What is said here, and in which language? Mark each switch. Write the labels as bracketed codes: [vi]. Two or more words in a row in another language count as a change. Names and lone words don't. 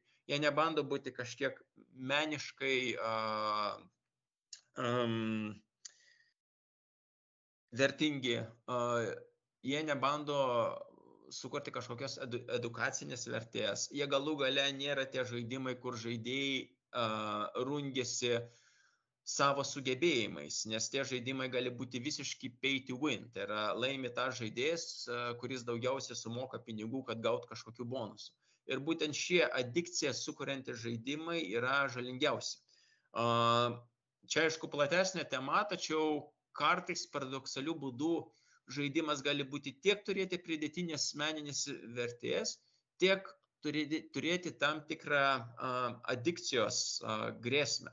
[lt] Jie nebando būti kažkiek meniškai vertingi, jie nebando sukurti kažkokios edukacinės vertės. Jie galų gale nėra tie žaidimai, kur žaidėjai rungiasi savo sugebėjimais, nes tie žaidimai gali būti visiškai [en] pay to win. [lt] Tai yra laimi tą žaidėjas, kuris daugiausiai sumoka pinigų, kad gautų kažkokių bonusų. Ir būtent šie adikciją sukuriantys žaidimai yra žalingiausi. Čia aišku platesnė tema, tačiau kartais paradoksalių būdų žaidimas gali būti tiek turėti pridėtinės meninės vertės, tiek turėti tam tikrą adikcijos grėsmę.